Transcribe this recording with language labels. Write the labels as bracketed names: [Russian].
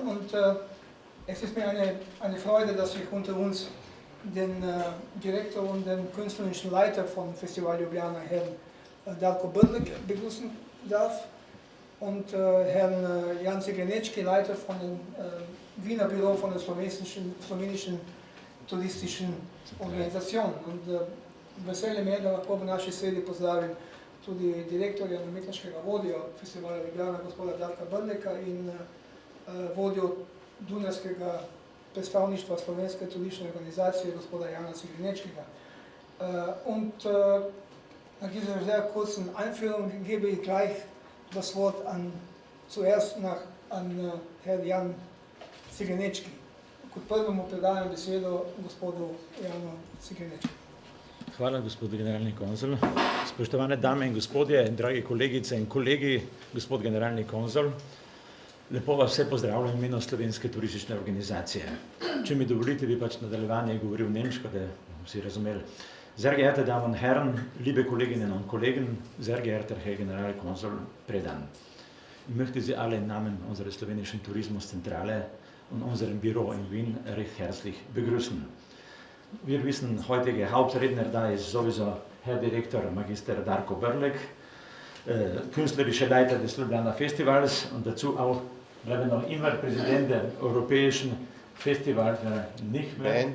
[German] Und es ist mir eine Freude, dass ich unter uns den Direktor und den künstlerischen Leiter von Festival Ljubljana, Herrn Darko Brlek, begrüßen darf und Herrn Jan Ciglenečki, Leiter von dem Wiener Büro von der slowenischen turistischen Organisation. [Slovenian] Und veseli me je, da lahko v naši sredi pozdravim tudi direktorja in umetniškega vodjo Festivala Ljubljana, gospoda Darka Brleka, in vodjo dunajskega predstavništva Slovenske turistične organizacije, gospoda Jana Ciglenečkega. [German] Und nach dieser sehr kurzen Einführung gebe ich gleich das Wort zuerst an Herrn Jan Ciglenečki. [Slovenian] Kot prvemu predajam besedo gospodu Janu Ciglenečki. Hvala, gospod generalni konzul. Spoštovane dame in gospodje, dragi kolegice in kolegi, gospod generalni konzul, lepo vas vse pozdravljam v imenu Slovenske turistične organizacije. Če mi dovolite, bi pač nadaljevanje govoril nemško, da vsi razumeli. [German] Sehr geehrte Damen und Herren, liebe Kolleginnen und Kollegen, sehr geehrter Herr Generalkonsul Predan. Ich möchte Sie alle im Namen unserer slowenischen Tourismuszentrale und unserem Büro in Wien recht herzlich begrüßen. Wir wissen, heutige Hauptredner da ist sowieso Herr Direktor Magister Darko Brlek, künstlerischer Leiter des Ljubljana Festivals und dazu auch, glaube ich, noch immer Präsident der Europäischen Festivals, nicht mehr.